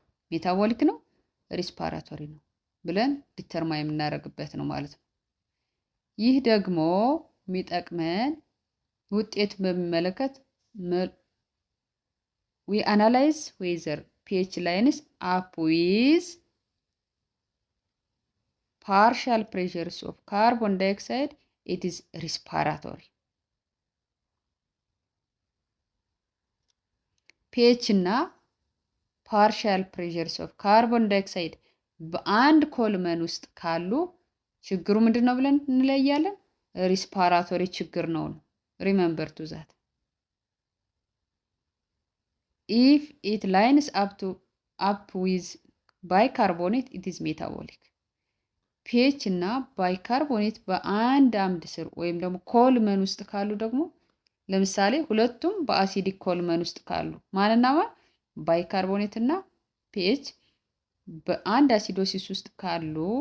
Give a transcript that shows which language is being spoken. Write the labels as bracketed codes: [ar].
[am] ሜታቦሊክ ነው ሪስፓራቶሪ ነው ብለን ዲተርማይን የምናደርግበት ነው ማለት ነው። ይህ ደግሞ የሚጠቅመን ውጤት በሚመለከት [en] we analyze whether pH lines up with partial pressures of carbon dioxide it is respiratory. [am] pH እና partial pressures of carbon dioxide በአንድ ኮልመን ውስጥ ካሉ ችግሩ ምንድነው ብለን እንለያለን? ሪስፓራቶሪ ችግር ነው። [en] ሪሜምበር ቱ ዛት if it lines up with bicarbonate it is metabolic. [am] pH እና ባይካርቦኔት በአንድ አምድ ስር ወይም ደግሞ ኮልመን ውስጥ ካሉ ደግሞ ለምሳሌ ሁለቱም በአሲዲክ ኮልመን ውስጥ ካሉ ማንና ማን ባይካርቦኔት እና pH በአንድ አሲዶሲስ ውስጥ ካሉ